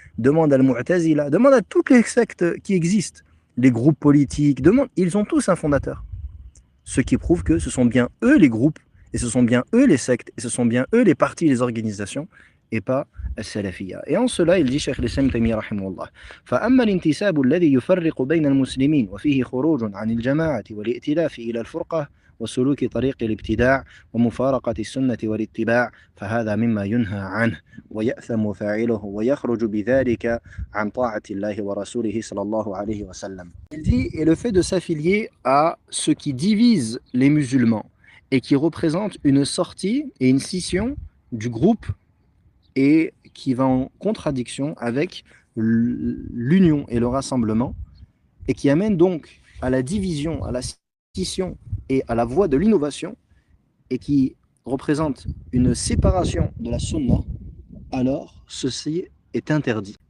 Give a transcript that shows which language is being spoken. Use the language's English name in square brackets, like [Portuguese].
[French] Demande à al-Mu'tazila, demande à toutes les sectes qui existent, les groupes politiques, demande, ils ont tous un fondateur. Ce qui prouve que ce sont bien eux les groupes, et ce sont bien eux les sectes, et ce sont bien eux les partis, les organisations, et pas السلفية. Et en cela, il dit Cheikh l'Islam Taymiyyah rahimahullah. [Arabic] فأما الانتساب الذي يفرق بين المسلمين وفيه خروج عن الجماعة والائتلاف إلى الفرقة وسلوك طريق الابتداع ومفارقة السنة والاتباع فهذا مما ينهى عنه ويأثم فاعله ويخرج بذلك عن طاعة الله ورسوله صلى الله عليه وسلم. [French] Il dit, et le fait de s'affilier à ceux qui divisent les musulmans et qui représentent une sortie et une scission du groupe et qui va en contradiction avec l'union et le rassemblement et qui amène donc à la division, à la scission et à la voie de l'innovation et qui représente une séparation de la sunna, alors ceci est interdit.